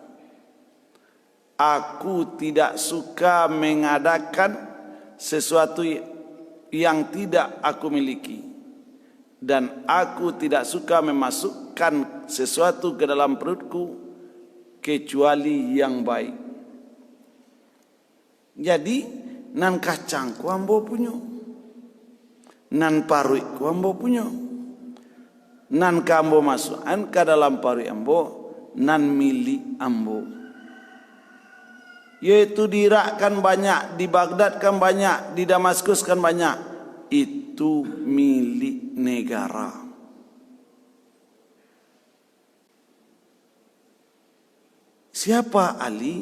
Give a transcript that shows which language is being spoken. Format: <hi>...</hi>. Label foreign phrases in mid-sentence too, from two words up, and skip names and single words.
<id>Aku tidak suka mengadakan sesuatu yang tidak aku miliki. Dan aku tidak suka memasukkan sesuatu ke dalam perutku kecuali yang baik.</id> <min>Jadi nan kacang ku ambo punyo, nan parui ku ambo punyo, nan kambo masukan ke dalam parui ambo, nan milik ambo.</min> <id>Yaitu di Irak kan banyak, di Baghdad kan banyak, di Damaskus kan banyak. Itu milik negara. Siapa Ali?</id>